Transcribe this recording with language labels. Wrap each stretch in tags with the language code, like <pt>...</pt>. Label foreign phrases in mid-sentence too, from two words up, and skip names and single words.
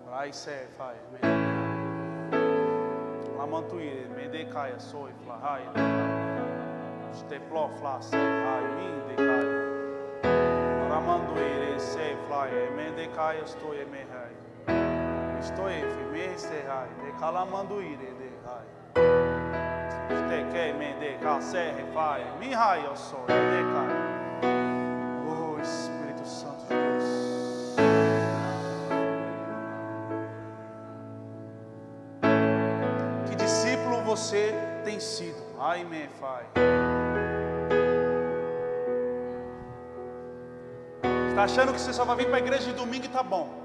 <pt>Ai se fai Lamantuire Mendecaia soi flahai Steplo fla se hai Mindecai Ramanduire se fly Mendecaia estou e me hai Estou e me se hai De calamanduire de hai Ste que mendeca se fai Mi hai eu sou Mendecaia. Oh Espírito Santo de Deus. Você tem sido. Ai, me fai. Está achando que você só vai vir para a igreja de domingo e tá bom?</pt>